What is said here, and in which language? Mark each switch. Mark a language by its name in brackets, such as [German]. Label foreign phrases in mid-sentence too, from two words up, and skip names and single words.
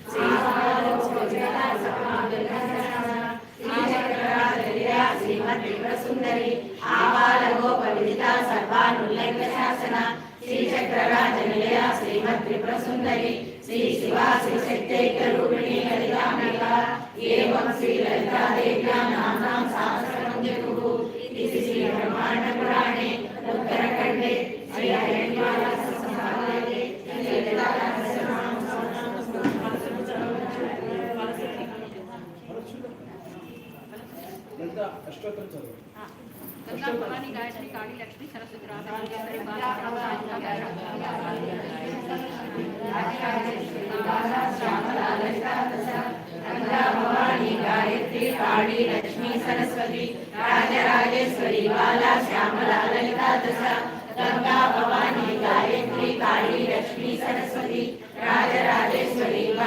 [Sanskrit] శ్రీమత్ త్రిపుర సుందరి ఆబాల గోప విదిత సర్వానులైక శాసన శ్రీచక్రరాజ నిలయ శ్రీమత్ త్రిపుర సుందరి శ్రీ శివా శ్రీ శక్తైక రూపిణి లలితాంబిక ఏవం శ్రీ లలితాదేవ్యా నామ్నాం సహస్రనామం జపుః ఇది శ్రీ బ్రహ్మాండ పురాణే ఉత్తరఖండే శ్రీ హరిద్వార సంస్థానే లలితా సహస్రనామ [Telugu] లలితా అష్టోత్తరం చదువు [Sanskrit] गंगा भवानी गायत्री काली लक्ष्मी सरस्वती राधा गंगा भवानी गायत्री काली लक्ष्मी सरस्वती राजराजेश्वरी बाला श्यामला ललिता दशा गंगा भवानी गायत्री काली लक्ष्मी सरस्वती राजराजेश्वरी